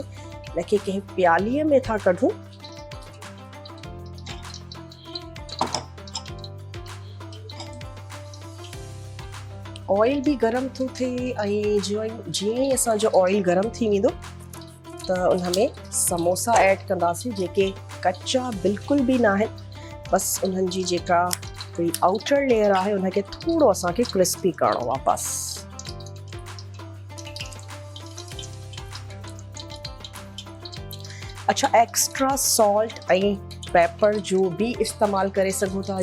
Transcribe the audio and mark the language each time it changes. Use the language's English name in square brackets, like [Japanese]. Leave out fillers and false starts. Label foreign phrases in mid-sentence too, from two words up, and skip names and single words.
[Sindhi] इनखे कंहिं प्यालीअ में था कढूं। ऑयल भी गरम थो थिए ऐं जीअं ई असांजो ऑयल गरम थी वेंदो त उन में समोसा ऐड कंदासीं, जेके कच्चा बिल्कुल भी ना आहिनि, बस उन्हनि जी जेका [English] outer layer [Sindhi] आहे उनखे थोड़ो असांखे क्रिस्पी करणो आहे बस। अच्छा, [English] extra salt [Sindhi] ऐं पेपर जो भी इस्तेमाल करे सघो था।